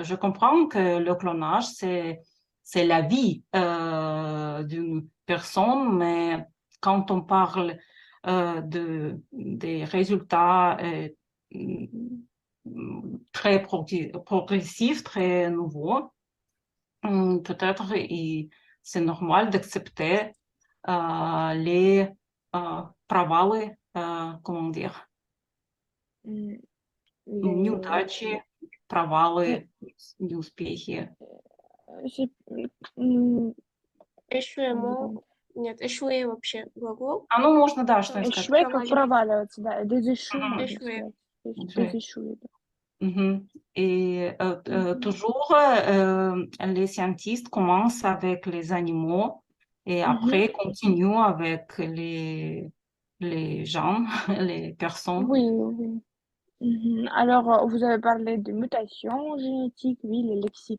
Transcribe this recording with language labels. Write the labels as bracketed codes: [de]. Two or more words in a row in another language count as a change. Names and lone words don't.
[fr] Je comprends que le clonage, c'est la vie d'une personne, mais quand on parle des résultats très progressifs, très nouveaux, peut-être c'est normal d'accepter les провалы, comment dire, Mm, les- [ru] неудачи, провалы, mm, неуспехи. [fr] j'ai- mm, [ru] Échouement, нет, échouer вообще глагол. Ну, можно, да, что сказать. Échouer, как проваливаться, да. Déséchouer, Мгм. можно [fr] Échouer. [ru] сказать. Уже. Déséchouer, да. [fr] Mhm. Et Мгм. toujours, les scientifiques commencent avec les animaux et Mhm. après continuent avec les gens, les personnes. Oui, oui. Mhm. Alors, vous avez parlé de mutation génétique, oui, le lexique